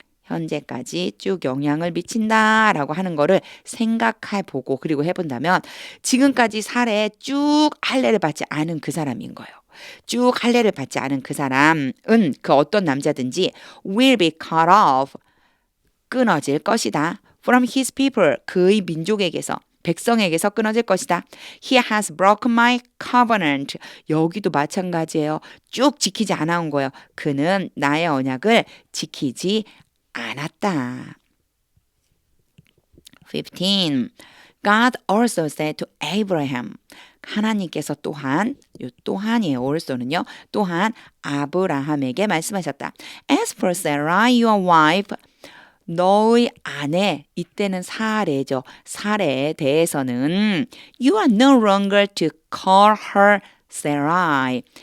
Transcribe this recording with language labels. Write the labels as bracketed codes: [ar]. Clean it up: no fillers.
[ko] 현재까지 쭉 영향을 미친다라고 하는 거를 생각해 보고 그리고 해본다면 지금까지 사례에 쭉 할례를 받지 않은 그 사람인 거예요. 쭉 할례를 받지 않은 그 사람은 그 어떤 남자든지 [en] will be cut off [ko] 끊어질 것이다. [en] from his people [ko] 그의 민족에게서 백성에게서 끊어질 것이다. [en] He has broken my covenant. [ko] 여기도 마찬가지예요. 쭉 지키지 않아 온 거예요. 그는 나의 언약을 지키지 않았다. 15. [en] God also said to Abraham. [ko] 하나님께서 또한, 요 또한이에요. also는요. 또한 아브라함에게 말씀하셨다. [en] As for Sarai, your wife, [ko] 너의 아내, 이때는 사례죠. 사례에 대해서는 [en] You are no longer to call her Sarai.